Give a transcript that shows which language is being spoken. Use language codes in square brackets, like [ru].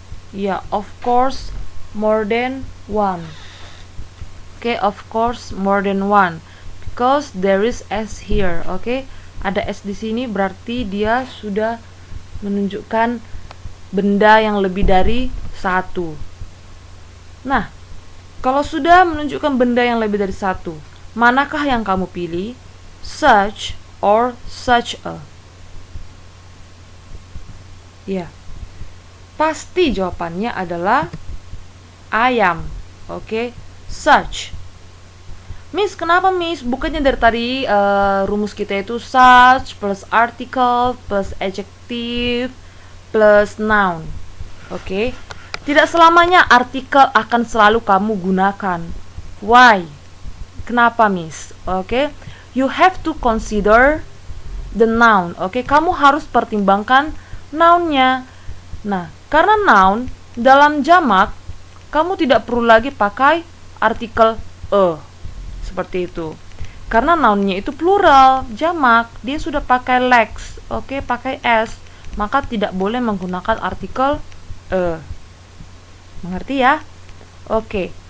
[en] Ya, of course more than one. Oke, of course more than one. Because there is S here, oke? [id] Ada S di sini berarti dia sudah menunjukkan benda yang lebih dari satu. Nah, kalau sudah menunjukkan benda yang lebih dari satu, manakah yang kamu pilih? [en] Such or such a? [id] Ya, pasti jawabannya adalah I am, oke? Such. Miss, kenapa Miss? Bukannya dari tadi rumus kita itu such plus article plus adjective plus noun. Oke. Tidak selamanya artikel akan selalu kamu gunakan. [en] Why? [id] Kenapa Miss? Oke. [en] You have to consider the noun. [id] Oke, kamu harus pertimbangkan nounnya. Nah, karena noun dalam jamak kamu tidak perlu lagi pakai artikel a. Seperti itu. Karena nounnya itu plural, jamak, dia sudah pakai legs, oke, pakai s, maka tidak boleh menggunakan artikel e. Mengerti ya? Oke.